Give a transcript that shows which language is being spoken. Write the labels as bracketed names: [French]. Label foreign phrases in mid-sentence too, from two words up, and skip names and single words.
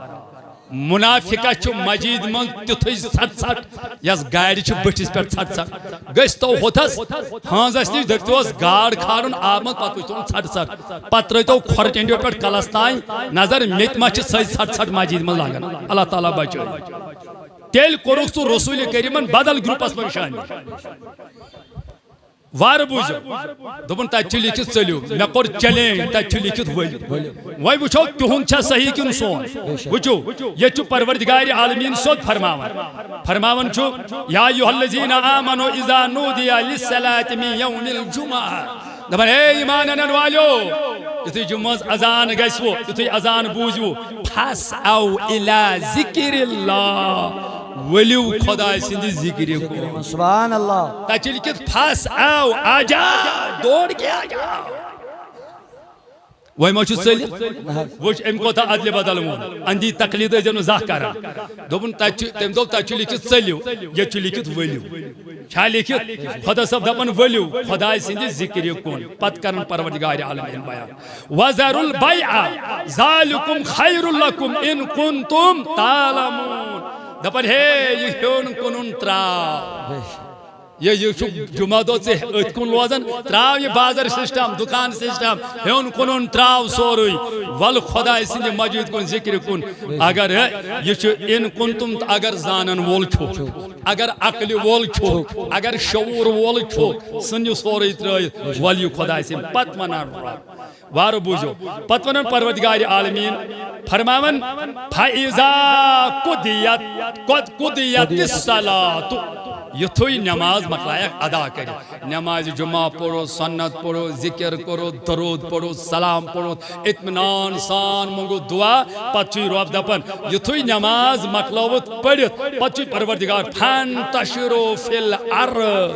[Kashmiri] منافقس چھُ مسجد منٛز تیُتھُے ژھٹ ژھٹ یس گاڑِ چھِ بٔٹھِس پٮ۪ٹھ ژھٹ ژھٹ گٔژھۍتو ہوٚتھس ہٲنزس نِش دٔپۍتوس گاڈ کھالُن آب منٛز پتہٕ وٕچھتون ژھٹ ژھٹ پتہٕ ترٛٲیتو کھۄرٕ ٹینڈیو پٮ۪ٹھ کلس تانۍ نظر مےٚ تہِ ما چھِ سۄے ژھٹ ژھٹ مسجد منٛز لگان اللہ تعالیٰ بچٲیِن تیٚلہِ کوٚرُکھ ژٕ رسوٗلِ کریٖمن بدل گروپس منٛز شٲمِل وارٕ بوٗزِو دوٚپُن تتہِ چھُ لیٖکھِتھ ژٔلِو مےٚ کوٚر چیلینج تتہِ چھُ لیٖکھِتھ ؤلِو وۄنۍ وٕچھو تِہُنٛد چھا صحیح کِنہٕ سون وٕچھِو ییٚتہِ چھُ پروردگارِ عالمیٖن سیوٚد فرماوان چھُ [Arabic] یا ایُہا الذیٖنَ آمنوا اذا نودِیَ للصلاۃ من یوم الجمعہ [Kashmiri] دپان ہے ایمان انن والیو یُتھُے جمعس اذان گژھوٕ یُتھُے اذان بوٗزِوٕ [Arabic] فاسعوا الی ذکر اللہ [Kashmiri] ؤلِو خۄداے سٕنٛدِ ذِکرِ کُن [Arabic] سبحان اللہ [Kashmiri] تتہِ چھُ لیٖکھِتھ فاسعوا [Urdu] آجا دوڑ کے آجا [Kashmiri] وۄنۍ ما چھُ ژٔلِتھ وٕچھ أمۍ کوتاہ ادلہِ بدل ووٚن اندھی تقلیٖد ٲسۍزیو نہٕ زانٛہہ کران دوٚپُن تتہِ چھُ تٔمۍ دوٚپ تتہِ چھُ لیٖکھِتھ ژٔلِو ییٚتہِ چھُ لیٖکھِتھ ؤلِو چھا لیٖکھِتھ خۄدا صٲب دپان ؤلِو خۄداے سٕنٛدِ ذِکرِ کُن پتہٕ کرن پروردگارِ عالمیٖن بیان [Arabic] وذروا البیع ذالکم خیر لکم ان کنتم تعلمون [Kashmiri] دپان ہے یہ ہیوٚن کٕنُن ترٛاو یہ چھُ جمعہ دۄہ ژےٚ أتھۍ کُن روزان ترٛاو یہِ بازر سسٹم دُکان سسٹم ہیوٚن کٕنُن ترٛاو سورُے ول خۄداے سٕنٛدِ مسجد کُن ذِکرِ کُن اگر یہِ چھُ [Arabic] اِن کُنتُم [Kashmiri] تہٕ اگر زانن وول چھُکھ اگر عقلہِ وول چھُکھ اگر شعوٗر وول چھُکھ ژھٕن سورُے ترٛٲیِتھ ول یہِ خۄداے سٕنٛدِ پتہٕ ونان وارٕ بوٗزِو پتہٕ ونان پروردگارِ عالمیٖن فرماوان [Arabic] فَإِذَا قُضِیَتِ الصَّلَاةُ [Kashmiri] یُتھُے نماز مکلایکھ ادا کٔرِتھ نمازِ جمعہ پوٚرُتھ سنت پوٚرُتھ ذِکر کوٚرُتھ درود پوٚرُتھ سلام پوٚرُتھ اطمینان سان منٛگُتھ دعا پتہٕ چھُے رۄب دپان یُتھُے نماز مکلٲوٕتھ پٔرِتھ پتہٕ چھُے پروردگار [Arabic] فانتشروا فی الارض